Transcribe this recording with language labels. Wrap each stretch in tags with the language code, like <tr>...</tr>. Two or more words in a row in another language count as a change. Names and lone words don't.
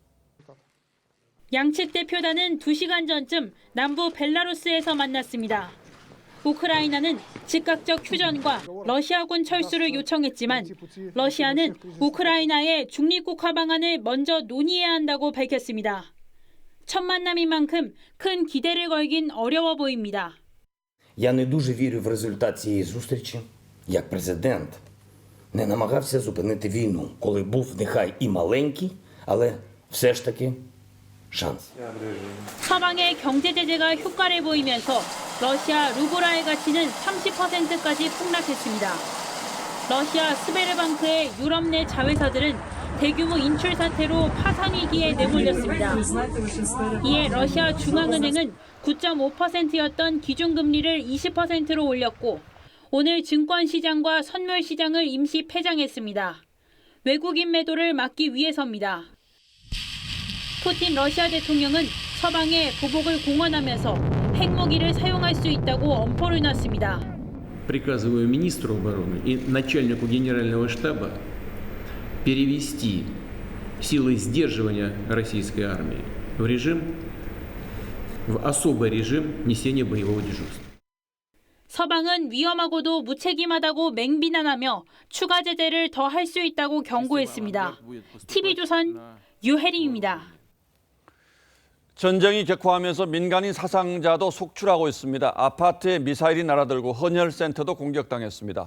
<ko>양측 대표단은 2시간 전쯤 남부 벨라루스에서 만났습니다. 우크라이나는 즉각적 휴전과 러시아군 철수를 요청했지만 러시아는 우크라이나의 중립국화 방안을 먼저 논의해야 한다고 밝혔습니다. 첫 만남인 만큼 큰 기대를 걸긴 어려워 보입니다.</ko> <uk>Я не дуже вірю в результат цієї зустрічі. Як президент не намагався зупинити війну, коли був нехай і маленький, але все ж таки шанс.</uk> <ko>서방의 경제 제재가 효과를 보이면서 러시아 루블화의 가치는 30%까지 폭락했습니다. 러시아 스베르방크의 유럽 내 자회사들은 대규모 인출 사태로 파산 위기에 내몰렸습니다. 이에 러시아 중앙은행은 9.5%였던 기준금리를 20%로 올렸고 오늘 증권시장과 선물시장을 임시 폐장했습니다. 외국인 매도를 막기 위해서입니다. 푸틴 러시아 대통령은 서방에 보복을 공언하면서 핵무기를 사용할 수 있다고 엄포를 놨습니다.</ko> <ru>Приказываю министру обороны и начальнику генерального штаба перевести силы сдерживания российской армии в особый режим несения боевого дежурства.</ru> <ko>서방은 위험하고도 무책임하다고 맹비난하며 추가 제재를 더 할 수 있다고 경고했습니다. TV조선 유혜림입니다. 전쟁이 격화하면서 민간인 사상자도 속출하고 있습니다. 아파트에 미사일이 날아들고 헌혈센터도 공격당했습니다.</ko>